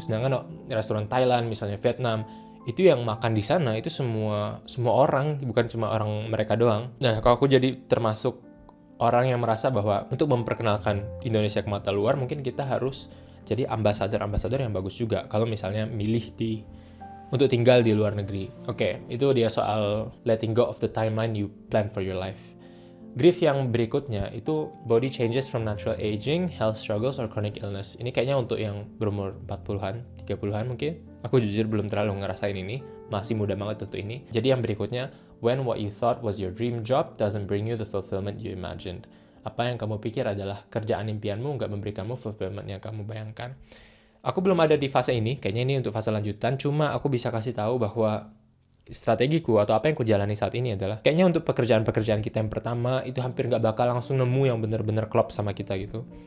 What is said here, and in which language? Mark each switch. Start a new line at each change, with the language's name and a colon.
Indonesian: Sedangkan restoran Thailand, misalnya Vietnam, itu yang makan di sana itu semua orang, bukan cuma orang mereka doang. Nah, kalau aku jadi termasuk orang yang merasa bahwa untuk memperkenalkan Indonesia ke mata luar, mungkin kita harus jadi ambasador yang bagus juga. Kalau misalnya milih untuk tinggal di luar negeri. Oke, itu dia soal
English: letting go of the timeline you plan for your life. Grief
Indonesian: yang berikutnya itu
English: body changes from natural aging, health struggles, or chronic illness.
Indonesian: Ini kayaknya untuk yang berumur 40-an, 30-an mungkin. Aku jujur belum terlalu ngerasain ini, masih muda banget untuk ini. Jadi yang berikutnya,
English: when what you thought was your dream job doesn't bring you the fulfillment you imagined.
Indonesian: Apa yang kamu pikir adalah kerjaan impianmu nggak memberi kamu fulfillment yang kamu bayangkan. Aku belum ada di fase ini, kayaknya ini untuk fase lanjutan, cuma aku bisa kasih tahu bahwa strategiku atau apa yang ku jalani saat ini adalah kayaknya untuk pekerjaan-pekerjaan kita yang pertama itu hampir nggak bakal langsung nemu yang bener-bener klop sama kita gitu.